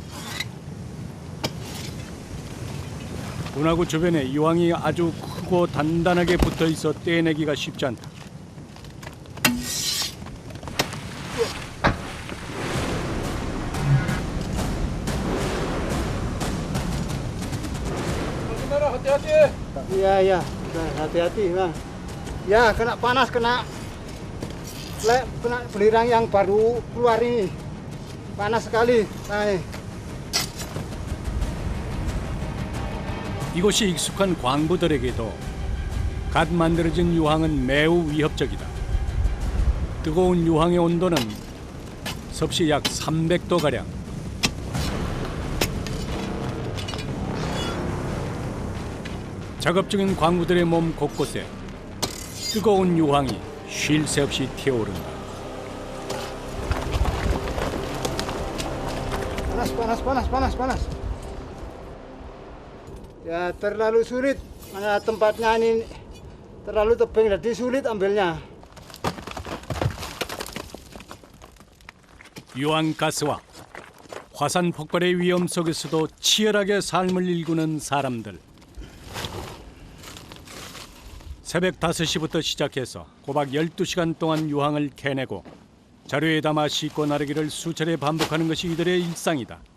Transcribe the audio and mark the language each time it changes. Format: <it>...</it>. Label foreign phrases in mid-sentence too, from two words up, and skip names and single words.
<ko>분화구 주변에 유황이 아주 크고 단단하게 붙어 있어 떼내기가 쉽지 않다.</ko> <id>Bagaimana? Hati-hati. Iya, iya. Nah, hati-hati, Bang. Ya, kena panas, kena belerang yang baru keluar ini. Panas sekali. Nah,</id> <ko>이곳이 익숙한 광부들에게도 갓 만들어진 유황은 매우 위협적이다. 뜨거운 유황의 온도는 섭씨 약 300도가량. 작업 중인 광부들의 몸 곳곳에 뜨거운 유황이 쉴 새 없이 튀어오른다.</ko> <id>panas. Ya terlalu sulit, mana tempatnya ini terlalu tebing, jadi sulit ambilnya.</id> <ko>유황가스와 화산 폭발의 위험 속에서도 치열하게 삶을 일구는 사람들. 새벽 5시부터 시작해서 꼬박 12시간 동안 유황을 캐내고 자루에 담아 싣고 나르기를 수차례 반복하는 것이 이들의 일상이다.</ko>